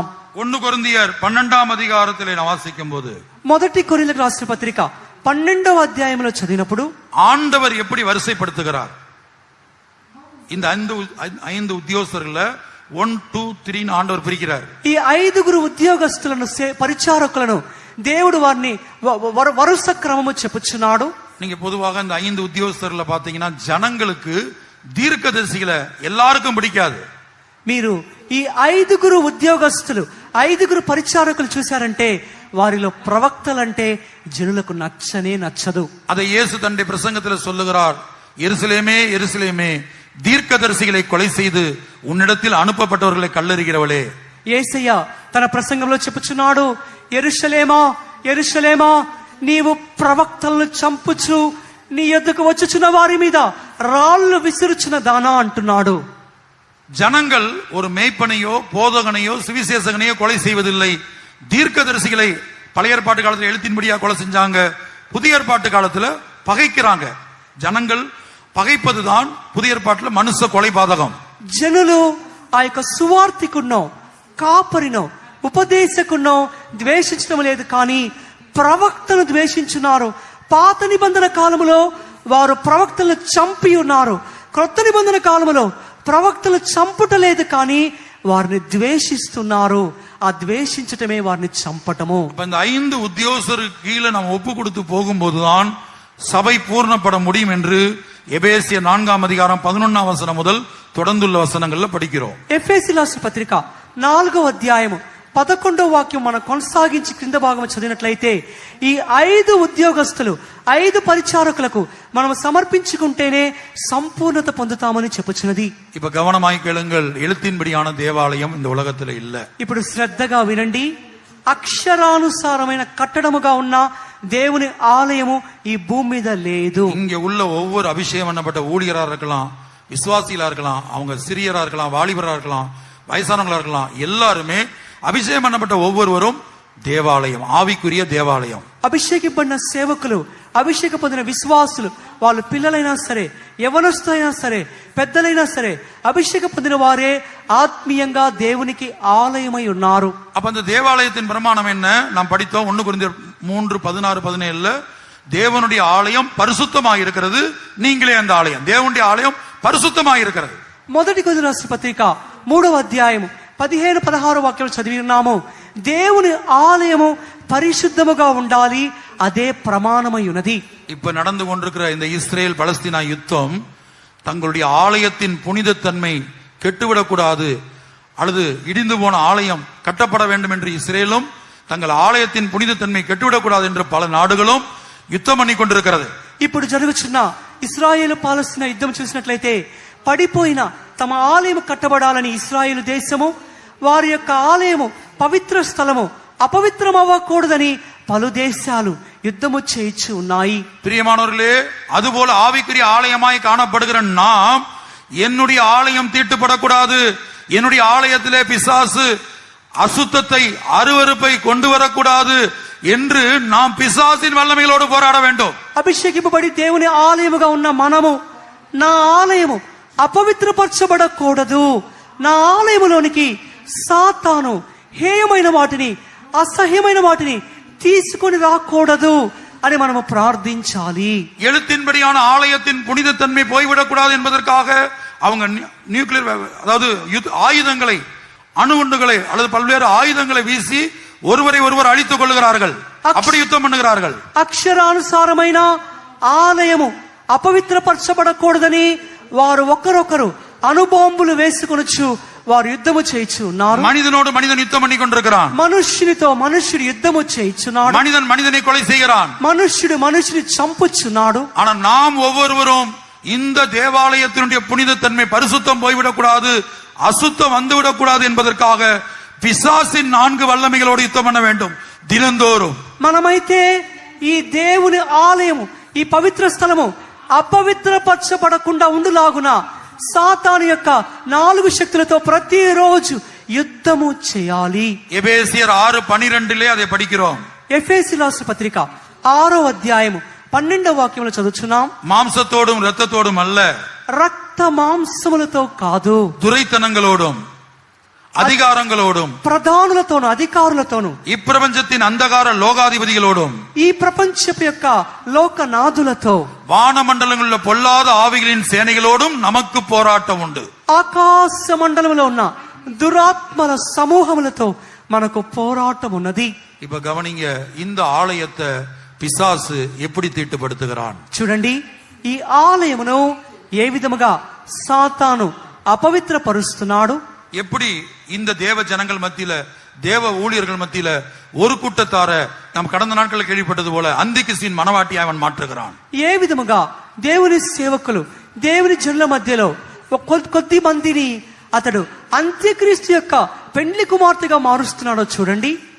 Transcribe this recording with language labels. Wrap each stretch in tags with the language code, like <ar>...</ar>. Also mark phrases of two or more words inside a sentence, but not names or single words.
<ta>1 కొరింథీయర్ 12ఆம் அதிகாரத்திலே வாசிக்கும் போது,</ta> <te>మొదటి కొరింథీయులకు రాసిన పత్రిక 12వ అధ్యాయంలో చదివినప్పుడు</te> <ta>ஆண்டவர் எப்படி வரிசைப்படுத்துகிறார்? இந்த 5 உத்தியோகஸ்தர்கள 1, 2, 3 ஆண்டவர் பிரிக்கிறார்.</ta> <te>ఈ 5 ఉద్యోగస్తులను పరిచారకులను దేవుడు వారిని వరుస క్రమము చెప్పుచున్నాడు.</te> <ta>நீங்க பொதுவாக இந்த 5 உத்தியோகஸ்தர்கள பாத்தீங்கன்னா ஜனங்களுக்கு தீர்க்கதரிசிகளை எல்லாருக்கும் பிடிக்காது.</ta> <te>మీరు ఈ 5 ఉద్యోగస్తులు 5 పరిచారకులు చూశారంటే వారిలో ప్రవక్తలంటే జనులకు నచ్చనే నచ్చదు.</te> <ta>அதை இயேசு தன்னுடைய பிரசங்கத்தில் சொல்லுகிறார். எருசலேமே எருசலேமே, தீர்க்கதரிசிகளை கொலை செய்து உன்னிடத்தில் அனுப்பப்பட்டவர்களை கல்லெறிகிறவளே.</ta> <te>యేసయ్య తన ప్రసంగంలో చెప్పుచున్నాడు, యెరూషలేమా యెరూషలేమా, నీవు ప్రవక్తలను చంపుచు నీ యొద్దకు వచ్చుచున్న వారి మీద రాళ్ళు విసురుచున్న దానా అంటున్నాడు.</te> <ta>ஜனங்கள் ஒரு மேய்ப்பனையோ போதகனையோ சுவிசேஷகனையோ கொலை செய்வதில்லை. தீர்க்கதரிசிகளை பழைய ஏற்பாட்டு காலத்துல எழுத்தின்படியா கொலை செஞ்சாங்க. புதிய ஏற்பாட்டு காலத்துல பகைக்கிறாங்க. ஜனங்கள் பகைப்பதுதான் புதிய ஏற்பாட்டுல மனுஷ கொலை பாதகம்.</ta> <te>జనులు ఆ యొక్క సువార్థికున్నో కాపరినో ఉపదేశకున్నో ద్వేషించడం లేదు, కానీ ప్రవక్తను ద్వేషించున్నారు. పాత నిబంధన కాలములో వారు ప్రవక్తలను చంపి ఉన్నారు. క్రొత్త నిబంధన కాలములో ప్రవక్తలు చంపుటలేదు, కానీ వారిని ద్వేషిస్తున్నారు. ఆ ద్వేషించటమే వారిని చంపటము.</te> <ta>இந்த 5 உத்தியோகஸ்தருக்கு கீழே நாம் ஒப்பு கொடுத்து போகும்போதுதான் சபை பூர்ணப்பட முடியும் என்று எபேசியர் 4ஆம் அதிகாரம் 11ஆம் வசனம் முதல் தொடர்ந்துள்ள வசனங்கள்ல படிக்கிறோம்.</ta> <te>ఎఫెసీయులకు రాసిన పత్రిక 4వ అధ్యాయము 11వ వాక్యం మనం కొనసాగించి క్రింద భాగం చదివినట్లయితే ఈ 5 ఉద్యోగస్తులు 5 పరిచారకులకు మనం సమర్పించుకుంటేనే సంపూర్ణత పొందుతామని చెప్పుచున్నది.</te> <ta>இப்ப கவனமாய் கேளுங்கள். எழுத்தின்படியான தேவாலயம் இந்த உலகத்துல இல்ல.</ta> <te>ఇప్పుడు శ్రద్ధగా వినండి. అక్షరానుసారమైన కట్టడముగా ఉన్న దేవుని ఆలయము ఈ భూమి మీద లేదు.</te> <ta>இங்க உள்ள ஒவ்வொரு அபிஷேகம் பண்ணப்பட்ட ஊழியரா இருக்கலாம், விசுவாசிகளா இருக்கலாம், அவங்க சிறியரா இருக்கலாம், வாலிபரா இருக்கலாம், வயசானவங்களா இருக்கலாம், எல்லாருமே அபிஷேகம் பண்ணப்பட்ட ஒவ்வொருவரும் தேவாலயம், ஆவிக்குரிய தேவாலயம்.</ta> <te>అభిషేకింపబడిన సేవకులు, అభిషేక పొందిన విశ్వాసులు, వాళ్ళు పిల్లలైనా సరే, యవనస్తులైనా సరే, పెద్దలైనా సరే, అభిషేక పొందిన వారే ఆత్మీయంగా దేవునికి ఆలయమై ఉన్నారు.</te> <ta>அப்ப அந்த தேவாலயத்தின் பிரமாணம் என்ன? நாம் படித்தோம் 1 கொரிந்தியர் 3:16-17 தேவனுடைய ஆலயம் பரிசுத்தமாக இருக்கிறது, நீங்களே அந்த ஆலயம். தேவனுடைய ஆலயம் பரிசுத்தமாக இருக்கிறது.</ta> <te>మొదటి కొరింథీయులకు రాసిన పత్రిక 3వ అధ్యాయము 15-16 వాక్యాలు చదివి ఉన్నాము. దేవుని ఆలయము పరిశుద్ధముగా ఉండాలి, అదే ప్రమాణమై ఉన్నది.</te> <ta>இப்ப நடந்து கொண்டிருக்கிற இந்த இஸ்ரேல் பலஸ்தீனா யுத்தம் தங்களுடைய ஆலயத்தின் புனிதத்தன்மை கெட்டுவிடக்கூடாது அல்லது இடிந்து போன ஆலயம் கட்டப்பட வேண்டும் என்று இஸ்ரேலும் தங்கள் ஆலயத்தின் புனிதத்தன்மை கெட்டுவிடக்கூடாது என்று பல நாடுகளும் యుద్ధం பண்ணி கொண்டிருக்கிறது.</ta> <te>ఇప్పుడు జరుగుతున్న ఇశ్రాయేలు పాలస్తీనా యుద్ధం చూసినట్లయితే పడిపోయిన తమ ఆలయం కట్టబడాలని ఇశ్రాయేలు దేశము వారి యొక్క ఆలయము పవిత్ర స్థలము అపవిత్రం అవ్వకూడదని పలు దేశాలు యుద్ధము చేయించి ఉన్నాయి.</te> <ta>பிரியமானவர்களே, அதுபோல ஆவிக்குரிய ஆலயமாய் காணப்படுகிற நாம் என்னுடைய ஆலயம் தீட்டுப்படக்கூடாது, என்னுடைய ஆலயத்திலே பிசாசு அசுத்தத்தை அருவருப்பை கொண்டு வரக்கூடாது என்று நாம் பிசாசின் வல்லமைகளோடு போராட வேண்டும்.</ta> <te>అభిషేకింపబడి దేవుని ఆలయముగా ఉన్న మనము నా ఆలయము అపవిత్రపరచబడకూడదు, నా ఆలయములోనికి సాతాను హేయమైన వాటిని అసహ్యమైన వాటిని తీసుకొని రాకూడదు అని మనము ప్రార్థించాలి.</te> <ta>எழுத்தின்படியான ஆலயத்தின் புனிதத்தன்மை போய்விடக்கூடாது என்பதற்காக அவங்க நியூக்ளியர் அதாவது ஆயுதங்களை அணுகுண்டுகளை அல்லது பல்வேறு ஆயுதங்களை வீசி ஒருவரை ஒருவர் அழித்துக் கொள்ளுகிறார்கள், அப்படி யுத்தம் பண்ணுகிறார்கள்.</ta> <te>అక్షరానుసారమైన ఆలయము అపవిత్రపరచబడకూడదని వారు ఒకరొకరు అణుబాంబులు వేసుకొనొచ్చు వారు యుద్ధము చేయుచున్నారు.</te> <ta>மனிதனோடு மனிதன் யுத்தம் பண்ணி கொண்டிருக்கிறான்.</ta> <te>మనుష్యునితో మనుష్యుడు యుద్ధము చేయుచున్నాడు.</te> <ta>மனிதன் மனிதனை கொலை செய்கிறான்.</ta> <te>మనుష్యుడు మనుషుని చంపుచున్నాడు.</te> <ta>ஆனா நாம் ஒவ்வொருவரும் இந்த தேவாலயத்தினுடைய புனிதத்தன்மை பரிசுத்தம் போய்விடக்கூடாது, அசுத்தம் வந்துவிடக்கூடாது என்பதற்காக பிசாசின் 4 வல்லமைகளோடு யுத்தம் பண்ண வேண்டும் தினந்தோறும்.</ta> <te>మనమైతే ఈ దేవుని ఆలయము ఈ పవిత్ర స్థలము అపవిత్రపరచబడకుండా ఉండులాగున సాతాను యొక్క 4 శక్తులతో ప్రతిరోజు యుద్ధము చేయాలి.</te> <ta>எபேசியர் 6:12 அதை படிக்கிறோம்.</ta> <te>ఎఫెసీ రాసిన పత్రిక 6వ అధ్యాయము 12వ వాక్యములో చదువుచున్నాం.</te> <ta>மாம்சத்தோடும் இரத்தத்தோடும் அல்ல,</ta> <te>రక్త మాంసములతో కాదు,</te> <ta>துரைத்தனங்களோடும் அதிகாரங்களோடும்</ta> <te>ప్రధానులతోను అధికారులతోను</te> <ta>இப்பிரபஞ்சத்தின் அந்தகார லோகாதிபதிகளோடும்</ta> <te>ఈ ప్రపంచపు యొక్క లోకనాథులతో</te> <ta>வானமண்டலங்களில் உள்ள பொல்லாத ஆவிகளின் சேனைகளோடும் நமக்கு போராட்டம் உண்டு.</ta> <te>ఆకాశ మండలంలో ఉన్న దురాత్మల సమూహములతో మనకు పోరాటం ఉన్నది.</te> <ta>இப்ப கவனிங்க, இந்த ஆலயத்தை பிசாசு எப்படி தீட்டுப்படுத்துகிறான்</ta> <te>చూడండి, ఈ ఆలయమును ఏ విధముగా సాతాను అపవిత్రపరుస్తున్నాడు.</te> <ta>எப்படி இந்த தேவ ஜனங்கள் மத்தியில தேவ ஊழியர்கள் மத்தியில ஒரு கூட்டத்தார நாம் கடந்த நாட்களில் கேள்விப்பட்டது போல அந்திகிறிஸ்துவின் மனவாட்டியை அவன் மாற்றுகிறான்.</ta> <te>ఏ విధముగా దేవుని సేవకులు దేవుని జనుల మధ్యలో కొద్ది మందిని అతడు అంత్యక్రీస్తు యొక్క పెండ్లి కుమార్తెగా మారుస్తున్నాడో చూడండి.</te>